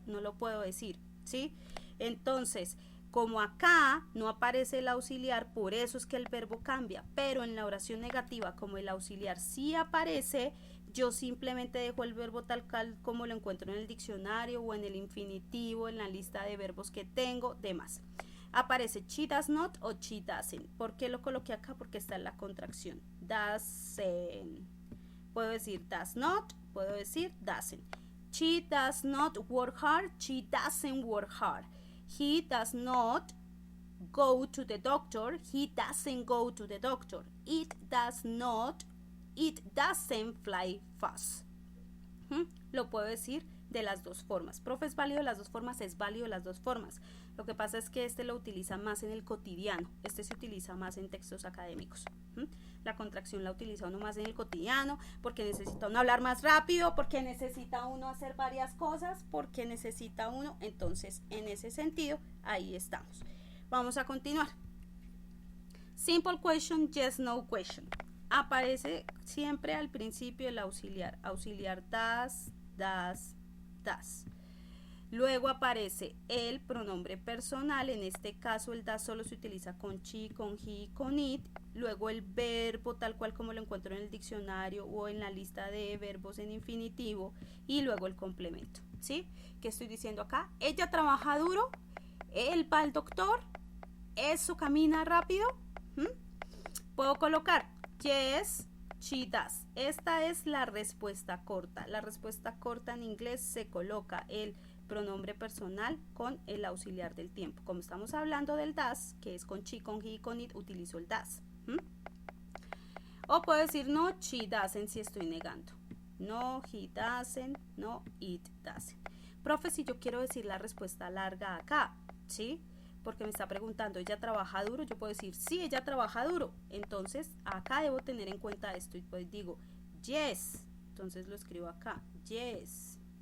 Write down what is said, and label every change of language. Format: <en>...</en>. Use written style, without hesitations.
<es>No lo puedo decir, ¿sí? Entonces, como acá no aparece el auxiliar, por eso es que el verbo cambia. Pero en la oración negativa, como el auxiliar sí aparece, yo simplemente dejo el verbo tal cual como lo encuentro en el diccionario o en el infinitivo, en la lista de verbos que tengo, demás. Aparece</es> <en>she does not</en> <es>o</es> <en>she doesn't.</en> <es>¿Por qué lo coloqué acá? Porque está en la contracción.</es> <en>Doesn't.</en> <es>Puedo decir</es> <en>does not,</en> <es>puedo decir</es> <en>doesn't. She does not work hard, she doesn't work hard. He does not go to the doctor, he doesn't go to the doctor. It doesn't fly fast.</en> <es>Lo puedo decir de las dos formas. Profe, ¿es válido de las dos formas? Es válido de las dos formas. Lo que pasa es que este lo utiliza más en el cotidiano. Este se utiliza más en textos académicos. La contracción la utiliza uno más en el cotidiano porque necesita uno hablar más rápido, porque necesita uno hacer varias cosas, porque necesita uno. Entonces, en ese sentido, ahí estamos. Vamos a continuar.</es> <en>Simple question, yes, no question.</en> <es>Aparece siempre al principio el auxiliar. Auxiliar does. Luego aparece el pronombre personal. En este caso el does solo se utiliza con she, con he, con it. Luego el verbo tal cual como lo encuentro en el diccionario o en la lista de verbos en infinitivo. Y luego el complemento. ¿Sí? ¿Qué estoy diciendo acá? Ella trabaja duro. Él va al doctor. Eso camina rápido. Puedo colocar</es> <en>yes, she does.</en> <es>Esta es la respuesta corta. La respuesta corta en inglés se coloca el pronombre personal con el auxiliar del tiempo. Como estamos hablando del does, que es con she, con he y con it, utilizo el does. O puedo decir no,</es> <en>she doesn't</en> <es>si estoy negando.</es> <en>No, he doesn't, no, it doesn't.</en> <es>Profe, si yo quiero decir la respuesta larga acá, ¿sí? Porque me está preguntando, ¿ella trabaja duro? Yo puedo decir, sí, ella trabaja duro. Entonces, acá debo tener en cuenta esto. Y pues digo, yes. Entonces lo escribo acá, yes.</es>